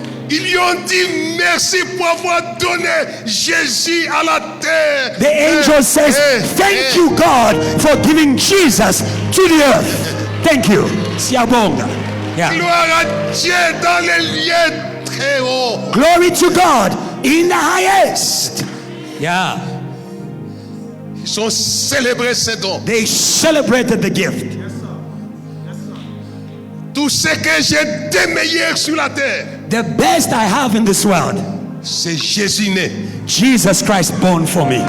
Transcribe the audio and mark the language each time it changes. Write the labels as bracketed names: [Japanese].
[French] Ils lui ont dit merci pour avoir donné Jésus à la terre. [English] The angel says, thank you, God, for giving Jesus to the earth. Thank you. Siabonga. Yeah. [French] Gloire à Dieu dans les lieux très hauts. [English] Glory to God in the highest. Yeah. [French] Ils ont célébré ces dons. [English] They celebrated the gift. [French] Tout ce que j'ai de meilleur sur la terre, [English] The best I have in this world, [French] c'est Jésus né. [English] Jesus Christ born for me.